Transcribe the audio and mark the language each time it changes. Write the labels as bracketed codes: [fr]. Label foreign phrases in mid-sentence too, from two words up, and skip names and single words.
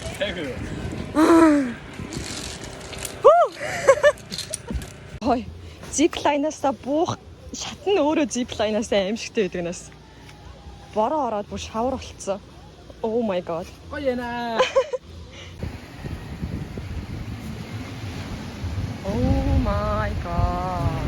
[mn] Хой. Zipline-аас буух шатн өөрөө zipline-аас аимшигтэй байдаг нас. Бороо ороод бүр шавар болцсон. [en] Oh my god. [mn] Гоё на. [en] Oh my god.